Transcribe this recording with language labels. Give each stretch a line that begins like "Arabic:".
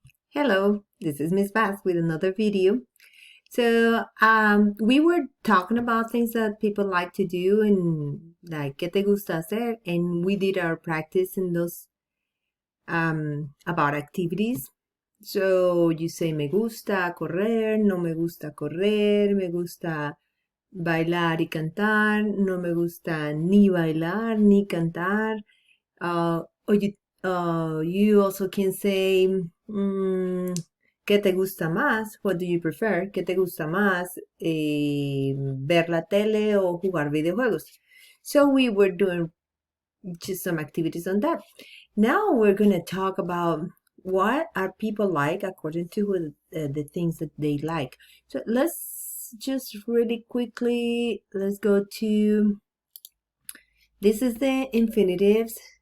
English: Hello, this is Miss Bass with another video. We were talking about things that people like to do and like
Spanish: ¿qué te gusta hacer?
English: And we did our practice in those about activities. So you say
Spanish: me gusta correr, no me gusta correr, me gusta bailar y cantar, no me gusta ni bailar ni cantar.
English: Or you also can say,
Spanish: ¿qué te gusta más?
English: What do you prefer?
Spanish: ¿Qué te gusta más? Ver la tele o jugar videojuegos.
English: So we were doing just some activities on that. Now we're going to talk about what are people like according to the things that they like. So let's just really quickly, let's go to, this is the infinitives.